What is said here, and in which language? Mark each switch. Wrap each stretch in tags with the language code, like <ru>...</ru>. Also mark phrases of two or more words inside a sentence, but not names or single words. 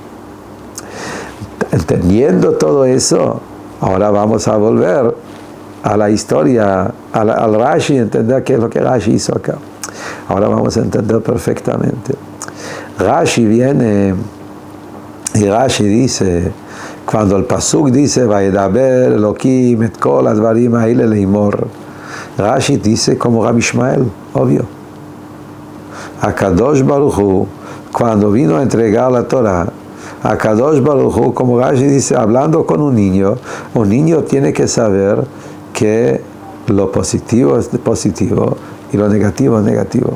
<es>Entendiendo todo eso, ahora vamos a volver a la historia, al Rashi, entender qué es lo que Rashi hizo acá. Ahora vamos a entender perfectamente. Rashi viene y Rashi dice, cuando el pasuk dice,</es> <he>וידבר אלוקים את כל הדברים האלה לאמר,</he> <es>Rashi dice como Rabbi Ishmael, obvio.</es> <he>הקדוש ברוך הוא,</he> <es>cuando vino a entregar la Torah,</es> <he>הקדוש ברוך הוא,</he> <es>como Rashi dice, hablando con un niño tiene que saber que lo positivo es positivo y lo negativo es negativo.</es>